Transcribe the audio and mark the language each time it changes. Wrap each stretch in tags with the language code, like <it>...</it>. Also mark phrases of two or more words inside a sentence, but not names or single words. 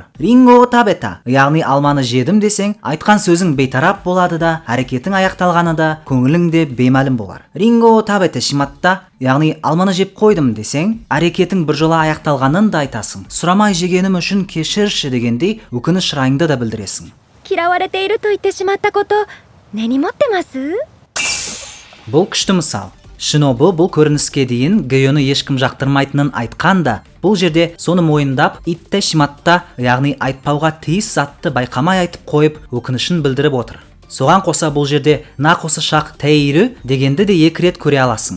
<ja>林檎食べた,</ja> <kk>яғни алманы жедім десең, айтқан сөзің бейтарап болады да, әрекетің аяқталғаны да, көңілің де беймәлім болар.</kk> <ja>林檎食べてしまった,</ja> <kk>яғни алманы жеп қойдым десең, әрекетің біржола аяқталғанын да айтасың. Сұрамай жегенім үшін кешірші дегендей өкініш райыңды да білдіресің.</kk> <ja>嫌われていると言ってしまったこと根に持ってます?</ja> <kk>Бұл күшті мысал. Шинобу бұл көрініске дейін гөйөні ешкім жақтырмайтынын айтқан да, бұл жерде соны мойындап,</kk> <ja>言ってしまった,</ja> <kk>яғни айтпауға тиіс затты байқамай айтып қойып, өкінішін білдіріп отыр. Соған қоса бұл жерде нақосы шақ тәйірі дегенді де екі рет көре аласың.</kk>